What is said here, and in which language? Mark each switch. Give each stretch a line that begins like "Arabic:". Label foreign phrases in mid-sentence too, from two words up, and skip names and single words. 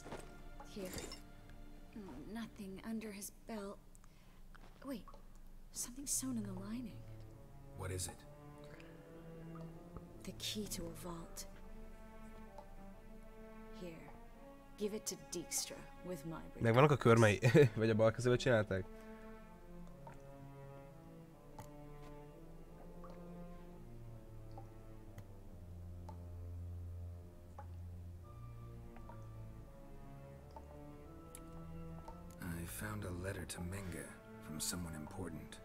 English: Here. Nothing under his belt. Wait, something's sewn in the lining. What is it? The key to a vault. Here. Give it to Dijkstra with my regards.
Hungarian: Megvannak a körmei? Vagy a bal kezével csinálták?
English: Found a letter to Menga from someone important.